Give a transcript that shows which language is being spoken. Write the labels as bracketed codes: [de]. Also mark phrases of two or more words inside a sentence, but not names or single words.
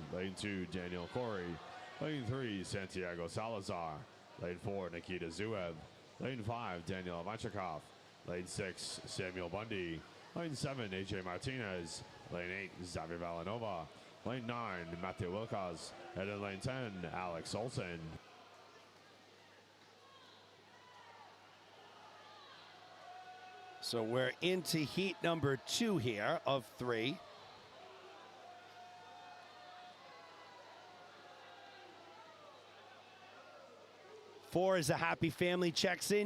[en] Lane 2, Daniel Corey. Lane 3, Santiago Salazar. Lane 4, Nikita Zuev. Lane 5, Daniel Machakov. Lane 6, Samuel Bundy. Lane 7, AJ Martinez. Lane 8, Xavier Villanova. Lane 9, Matthew Wilcos. And in lane 10, Alex Olson. So we're into heat number 2 here of 3. Four is a happy family checks in.